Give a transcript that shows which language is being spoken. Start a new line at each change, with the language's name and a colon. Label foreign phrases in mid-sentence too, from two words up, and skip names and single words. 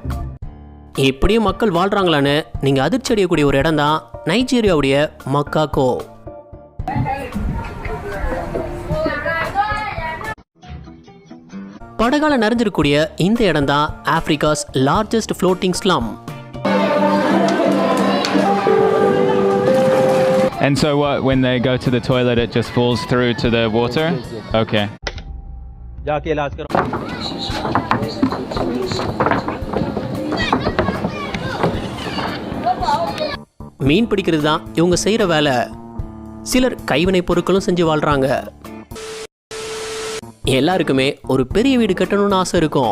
Tamil: இப்படியும் மக்கள் வாழ்கிறாங்களான்னு நீங்கள் அதிர்ச்சி அடையக்கூடிய ஒரு இடம் தான் நைஜீரியாவுடைய மக்காக்கோ. படகால நிறைஞ்சிருக்கக்கூடிய இந்த இடம் தான்
English: Africa's largest floating slum. And so what, when they go to the toilet it just falls through to the water? Okay.
Hindi: जाके इलाज करो.
Tamil: மீன் பிடிக்கிறது தான் இவங்க செய்கிற வேலை. சிலர் கைவினை பொருட்களும் செஞ்சு வாழ்கிறாங்க. எல்லாருக்குமே ஒரு பெரிய வீடு கட்டணும்னு ஆசை இருக்கும்.